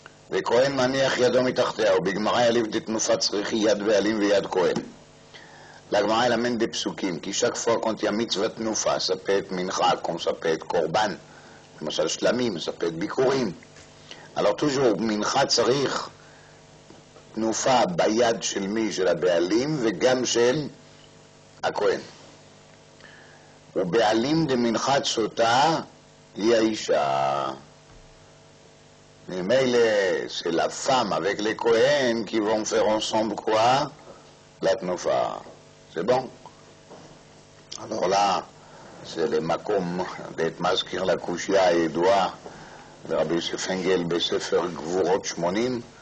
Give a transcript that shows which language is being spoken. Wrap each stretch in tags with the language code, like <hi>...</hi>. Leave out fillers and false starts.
<he>וכהן מניח ידו מתחתיה, ובגמרא יליף דתנופת צריכי יד בעלים ויד כהן.</he> <fr>La Gemara elle amène des psukim, qui chaque fois quand il y a mitzvah tnufa, ça peut être mincha, comme ça peut être korban, למשל shlamim, ça peut être bikurim. Alors toujours, mincha</fr> <he>צריך תנופה ביד של מי? של הבעלים, וגם של הכהן. ובעלים דמנחת סוטה היא האישה.</he> <fr>ממילא c'est la femme avec les Kohen qui vont faire ensemble quoi? La tnufa. C'est bon. Alors là, c'est le makom d'être maskir la kushia הידועה, ורבי יוסף אנגל בספר גבורות 80,</fr>